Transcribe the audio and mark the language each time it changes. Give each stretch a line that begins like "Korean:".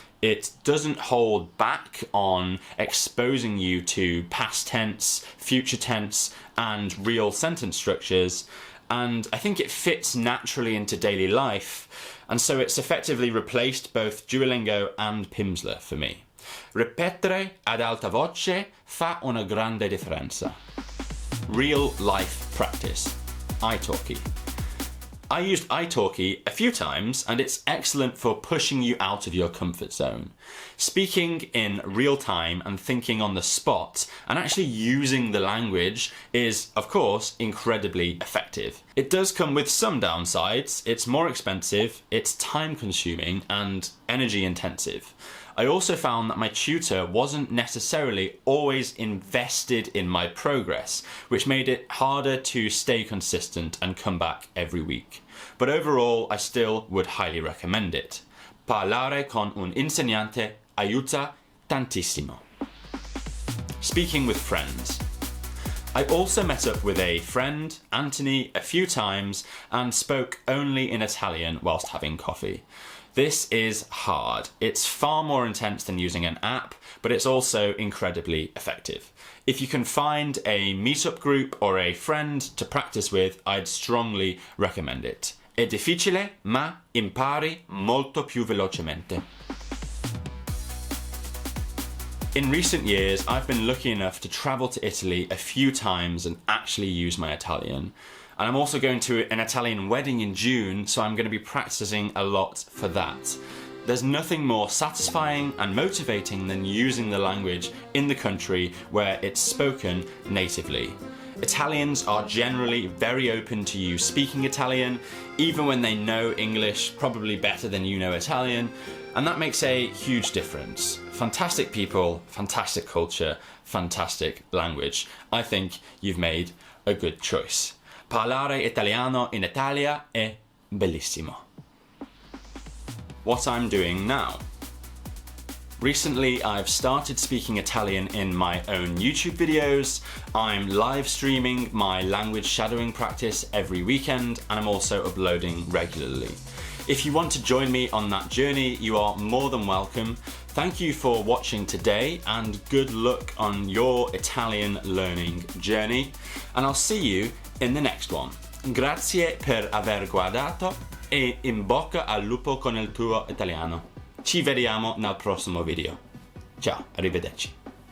English: It doesn't hold back on exposing you to past tense, future tense, and real sentence structures, and I think it fits naturally into daily life, and so it's effectively replaced both Duolingo and Pimsleur for me.
Italian: Ripetere ad alta voce fa una grande differenza.
English: Real life practice. iTalki. I used iTalki a few times and it's excellent for pushing you out of your comfort zone. Speaking in real time and thinking on the spot and actually using the language is, of course, incredibly effective. It does come with some downsides. It's more expensive, it's time consuming and energy intensive. I also found that my tutor wasn't necessarily always invested in my progress, which made it harder to stay consistent and come back every week. But overall, I still would highly recommend it.
Italian: Parlare con un insegnante aiuta tantissimo.
English: Speaking with friends. I also met up with a friend, Anthony, a few times and spoke only in Italian whilst having coffee. This is hard. It's far more intense than using an app, but it's also incredibly effective. If you can find a meetup group or a friend to practice with, I'd strongly recommend it.
Italian: È difficile, ma impari molto più velocemente.
English: In recent years, I've been lucky enough to travel to Italy a few times and actually use my Italian. And I'm also going to an Italian wedding in June, so I'm going to be practicing a lot for that. There's nothing more satisfying and motivating than using the language in the country where it's spoken natively. Italians are generally very open to you speaking Italian, even when they know English probably better than you know Italian, and that makes a huge difference. Fantastic people, fantastic culture, fantastic language. I think you've made a good choice. Parlare italiano in Italia è bellissimo. What I'm doing now. Recently, I've started speaking Italian in my own YouTube videos. I'm live streaming my language shadowing practice every weekend, and I'm also uploading regularly. If you want to join me on that journey, you are more than welcome. Thank you for watching today, and good luck on your Italian learning journey. And I'll see you in the next one.
Italian: Grazie per aver guardato e in bocca al lupo con il tuo italiano. Ci vediamo nel prossimo video. Ciao, arrivederci.